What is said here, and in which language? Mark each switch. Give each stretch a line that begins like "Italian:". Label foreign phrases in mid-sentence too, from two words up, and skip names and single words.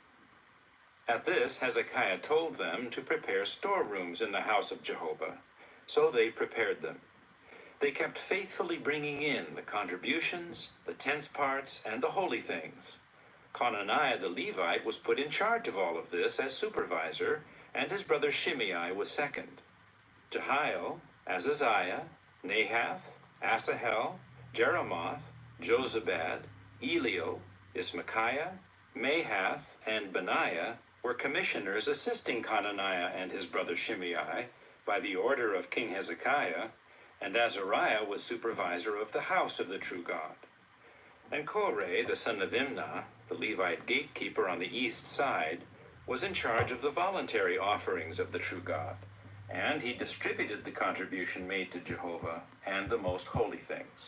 English: At this Hezekiah told them to prepare storerooms in the house of Jehovah. So they prepared them. They kept faithfully bringing in the contributions, the tenth parts, and the holy things. Conaniah the Levite was put in charge of all of this as supervisor, and his brother Shimei was second. Jehiel, Azaziah, Nahath, Asahel, Jeremoth, Jozabad, Elio, Ismachiah, Mahath, and Benaiah were commissioners assisting Conaniah and his brother Shimei by the order of King Hezekiah, and Azariah was supervisor of the house of the true God. And Korah, the son of Imnah, the Levite gatekeeper on the east side, was in charge of the voluntary offerings of the true God, and he distributed the contribution made to Jehovah and the most holy things.